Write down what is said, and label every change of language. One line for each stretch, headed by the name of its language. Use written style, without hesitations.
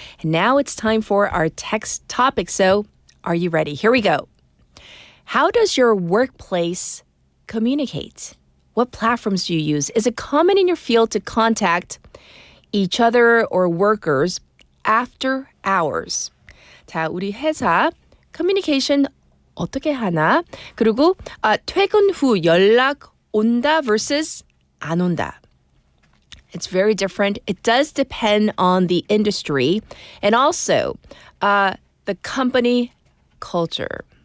English: And now it's time for our text topic. So are you ready? Here we go. How does your workplace communicate? What platforms do you use? Is it common in your field to contact each other or workers after hours?
Korean: 자, 우리 회사 커뮤니케이션 어떻게 하나? 그리고 퇴근 후 연락 온다 versus 안 온다.
English: It's very different. It does depend on the industry and also the company culture.